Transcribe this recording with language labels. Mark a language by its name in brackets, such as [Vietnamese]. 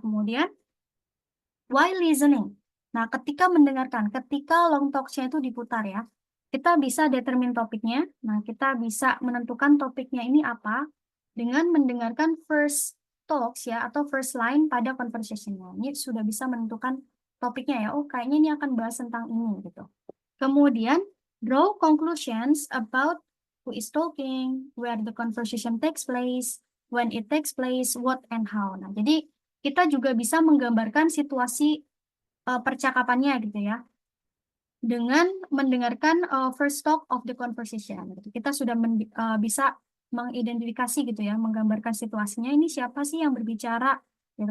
[Indonesian] Kemudian [English] while listening. [Indonesian] Nah, ketika mendengarkan, ketika long talks-nya itu diputar ya, kita bisa [English] determine [Indonesian] topiknya. Nah, kita bisa menentukan topiknya ini apa dengan mendengarkan [English] first talks [Indonesian] ya atau [English] first line [Indonesian] pada conversation-nya. Ini sudah bisa menentukan topiknya ya. Oh, kayaknya ini akan bahas tentang ini gitu. [English] Kemudian, draw conclusions about who is talking, where the conversation takes place, when it takes place, what and how. [Indonesian] Nah, jadi kita juga bisa menggambarkan situasi percakapannya gitu ya, dengan mendengarkan [English] first talk of the conversation. [Indonesian] Gitu. Kita sudah bisa mengidentifikasi gitu ya, menggambarkan situasinya ini siapa sih yang berbicara, gitu.